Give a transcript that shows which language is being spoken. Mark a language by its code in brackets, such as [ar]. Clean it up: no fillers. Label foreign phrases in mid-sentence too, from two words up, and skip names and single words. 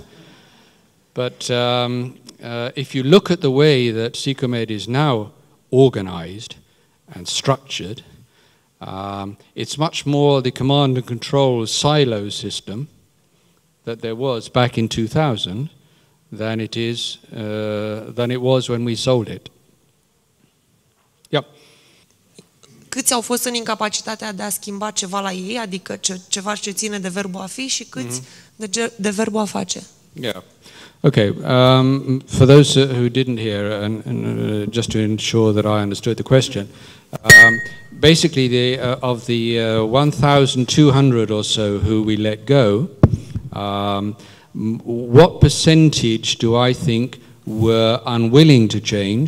[en] But if you look at the way that Sicomed is now organized and structured, it's much more the command and control silo system that there was back in 2000 than it was when we sold it. Yep. [ro] Câți au fost în incapacitatea de a schimba ceva la ei, adică ceva ce ține de verbul a fi, și câți de verbul a face? [en] Yeah. Okay. For those who didn't hear, and just to ensure that I understood the question, basically of the 1,200 or so who we let go, what percentage do I think were unwilling to change?